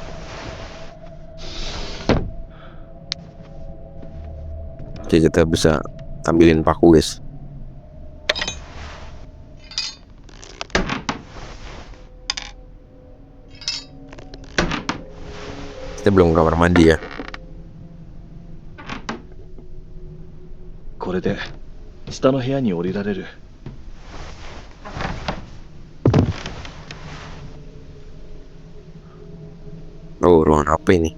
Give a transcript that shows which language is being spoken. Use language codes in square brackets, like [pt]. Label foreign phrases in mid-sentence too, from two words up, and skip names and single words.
[id] Jadi kita bisa tampilin paku guys. Kita belum ke kamar mandi ya. [ja] これで下の部屋に降りられる。 [id] Oh, ruangan apa ini?